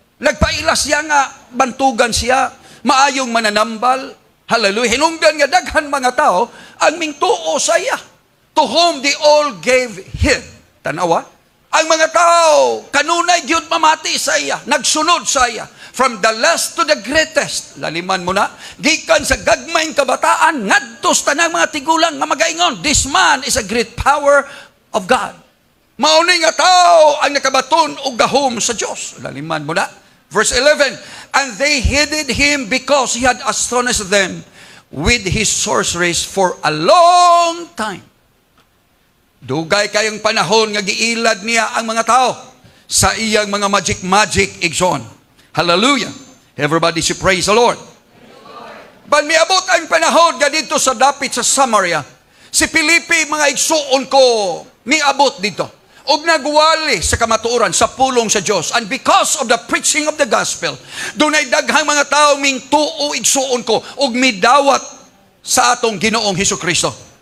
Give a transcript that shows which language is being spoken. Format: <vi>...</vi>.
<ceb>Nagpailas siya nga, bantugan siya, maayong mananambal. Hallelujah. Hinungdan nga daghan mga tao, ang mingtuo saya,</ceb> <en>to whom they all gave him.</en> <ceb>Tanawa? Ang mga tao, kanunay gyud mamati sa iya, nagsunod sa iya.</ceb> <en>From the last to the greatest.</en> <ceb>Laliman mo na, gikan sa gagmayng kabataan, ngadto sa tanang mga tigulang nga magaingon,</ceb> <en>this man is a great power of God.</en> <ceb>Mauni nga tao ang nakabaton og gahom sa Dios. Laliman mo na.</ceb> <en>Verse 11, and they heeded him because he had astonished them with his sorceries for a long time.</en> <ceb>Dugay kayong panahon nga giilad niya ang mga tao sa iyang mga magic igsoon.</ceb> <en>Hallelujah. Everybody say praise the Lord.</en> <ceb>Ban miabot ang panahon nga dito sa dapit sa Samaria. Si Filipe mga igsuon ko miabot dito. Og nagwali sa kamatuoran sa pulong sa Dios.</ceb> <en>And because of the preaching of the gospel,</en> <ceb>dunay daghang mga tao ming tuo igsuon ko og midawat sa atong Ginoong Hesukristo.</ceb>